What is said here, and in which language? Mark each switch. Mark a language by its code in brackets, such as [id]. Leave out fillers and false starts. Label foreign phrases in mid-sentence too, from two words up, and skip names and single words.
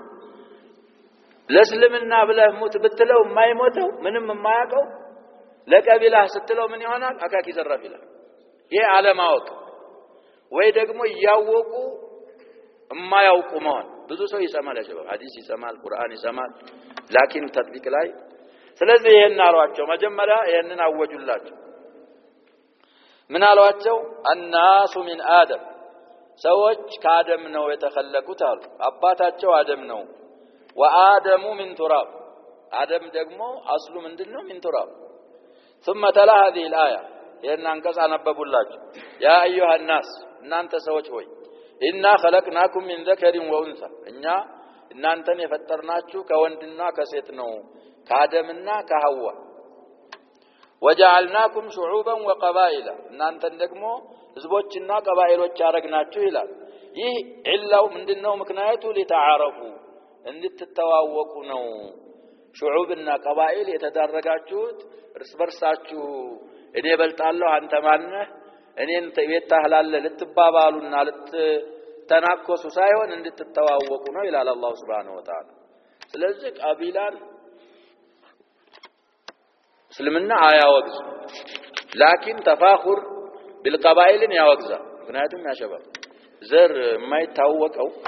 [am] ለእስልምና ብለህ ሞት ብትለው የማይሞተው ምንም የማያውቀው ለቀቢላ ስትለው ምን ይሆናል አካኪ ዘራፍ ይላል ይሄ ዓለማወቅ ወይ ደግሞ ያወቁ የማያውቁ መሆን ብዙ ሰው ይሰማል ያሸባብ ሐዲስ ይሰማል ቁርአን ይሰማል [ar] لكن تطبيق [am] ላይ ስለዚህ ይሄን አሏቸው መጀመሪያ ይሄንን አወጁላቸው ምን አሏቸው [ar] الناس من آدم [am] ሰዎች ከአደም ነው የተخለቁት አሉ አባታቸው አደም ነው [ar] وآدم من تراب [am] አደም ደግሞ አስሉ ምንድነው [ar] من تراب ثم تلا هذه الآية [am] ይሄን አንቀጽ አነበቡላችሁ [ar] يا أيها الناس [am] እናንተ ሰዎች ሆይ [ar] إنا خلقناكم من ذكر [am] وأنثى እኛ እናንተን የፈጠርናችሁ ከወንድና ከሴት ነው ከአደምና ከሐዋ [ar] وجعلناكم شعوبا وقبائل [am] እናንተን ደግሞ ህዝቦችና ቀባኢሎች አረግናችሁ ይላል ይህ ኢላው ምንድነው ምክንያቱ ሊተዓረፉ እንድትተዋወቁ ነው شعوبና ቀባኢል የተዳረጋችሁት እርስ በርሳችሁ እኔ በልጣለሁ አንተ ማነህ እኔን ተይታህላለ ልትባባሉና ልትተናኮሱ ሳይሆን እንድትተዋወቁ ነው ይላል አላህ [ar] سبحانه وتعالى [am] ስለዚህ ቀቢላን እስልምና አያወግዝ [ar] لكن تفاخر بالقبائل [am] ያወግዛ ምክንያቱም ያሸባብ ዘር የማይታወቀው